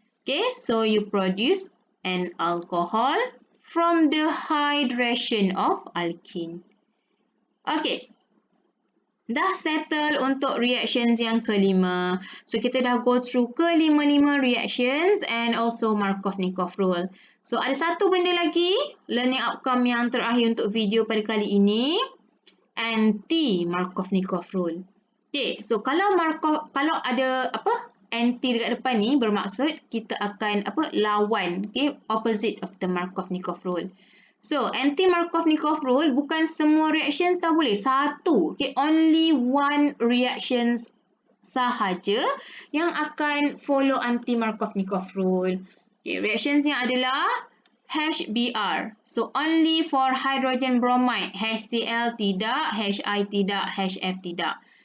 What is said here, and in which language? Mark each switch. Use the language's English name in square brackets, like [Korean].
[English] Okay, so you produce an alcohol from the hydration of alkene. Okay. [Malay] Dah settle untuk reactions yang kelima. So, kita dah [English] go through [Malay] kelima-lima reactions and also Markovnikov rule. So, ada satu benda lagi, learning outcome yang terakhir untuk video pada kali ini. Anti-Markovnikov rule. Okay, so kalau ada anti dekat depan ni, bermaksud kita akan lawan, okay, [English] opposite of the Markovnikov rule. [Malay] So, anti-Markovnikov rule bukan semua reactions tak boleh. Satu, okay, [English] only one reactions [Malay] sahaja yang akan follow anti-Markovnikov rule. Okay, reactions yang adalah HBr. [English] So, only for hydrogen bromide. [Malay] HCl tidak, Hi tidak, HF tidak.